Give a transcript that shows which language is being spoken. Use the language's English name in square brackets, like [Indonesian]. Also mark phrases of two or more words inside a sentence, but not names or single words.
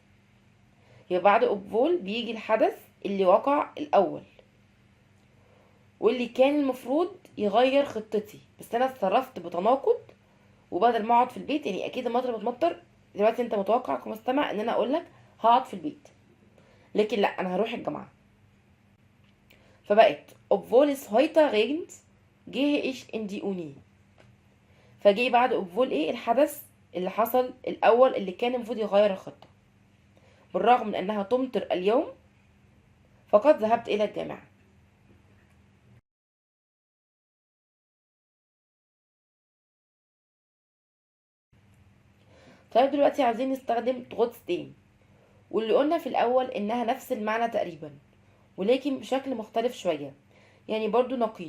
[Arabic] يبقى بعد اوبفول بيجي الحدث اللي وقع الاول واللي كان المفروض يغير خطتي، بس انا اتصرفت بتناقض، وبدل ما اقعد في البيت، يعني اكيد المطر بتمطر دلوقتي انت متوقع كمستمع ان انا اقول لك هقعد في البيت، لكن لا انا هروح الجامعه. [German] فبقت obwohl es heute regnet gehe ich in die Uni. [Arabic] فجي بعد obwohl ايه؟ الحدث اللي حصل الاول اللي كان المفروض يغير الخطه. بالرغم من انها تمطر اليوم فقد ذهبت الى الجامعه. طيب دلوقتي عايزين نستخدم trotzdem، واللي قلنا في الاول انها نفس المعنى تقريبا ولكن بشكل مختلف شويه، يعني برضو نقيض.